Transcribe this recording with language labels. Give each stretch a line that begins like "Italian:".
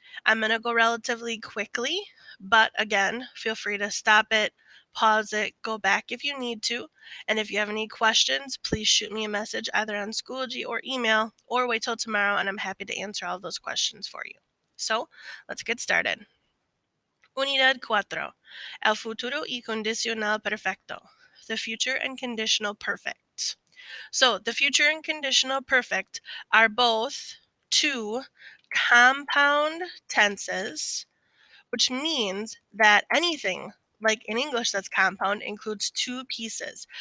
English: I'm going to go relatively quickly, but again, feel free to stop it, pause it, go back if you need to. And if you have any questions, please shoot me a message either on Schoology or email, or wait till tomorrow and I'm happy to answer all of those questions for you. So let's get started.
Spanish: Unidad 4. El futuro y condicional perfecto.
English: The future and conditional perfect. So the future and conditional perfect are both two compound tenses, which means that anything like in English that's compound includes two pieces.